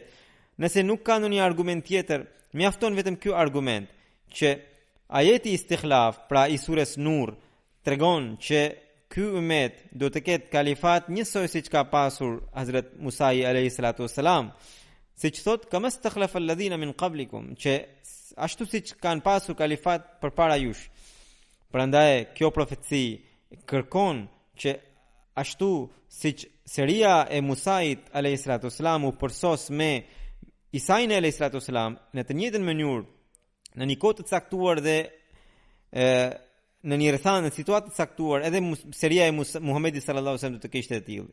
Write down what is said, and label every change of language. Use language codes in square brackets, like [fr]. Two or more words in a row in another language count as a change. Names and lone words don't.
[sq] Nëse nuk ka ndonjë argument tjetër, mjafton vetëm ky argument që ajeti istikhlaf, pra i sures Nur, tregon që ky ummet do të ketë kalifat njësoj siç ka pasur Hazrat Musa [ar] عليه الصلاة والسلام. [sq] Siç thot [ar] كما استخلف الذين من قبلكم, [sq] që ashtu siç kanë pasur kalifat përpara jush. Prandaj kjo profeci kërkon që ashtu siç seria e Musait [ar] عليه الصلاة والسلام [sq] u përsos me Isain [ar] عليه الصلاة والسلام [sq] në të njëjtën mënyrë, në një kohë të caktuar dhe në një rrethan në situatë të caktuar, edhe seria e Muhamedit [ar] صلى الله عليه وسلم [sq] do të kishte të tillë.